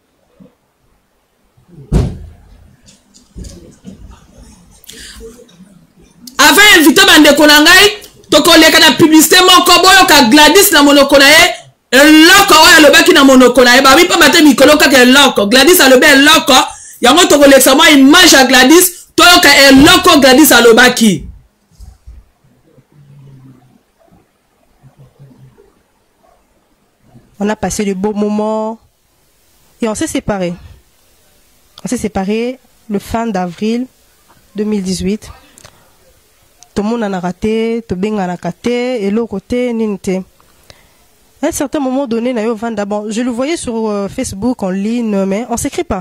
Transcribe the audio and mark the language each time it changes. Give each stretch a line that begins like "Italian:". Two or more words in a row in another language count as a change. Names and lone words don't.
Lingala: avant invité bandeko na ngai tokoleka na publicité moko boyoka Gladys na monoko na ye eloko oyo alobaki na monoko na ye babi pa mate mikolo kaka eloko Gladys alobi eloko yango tokolekisa mwa image ya Gladys toyoka eloko Gladys alobaki.
French: On a passé de beaux moments et on s'est séparés. On s'est séparés le fin d'avril 2018. Tout le monde en a raté, tout le monde en a raté, et l'autre côté, n'était. À un certain moment donné, bon, je le voyais sur Facebook en ligne, mais on ne s'écrit pas.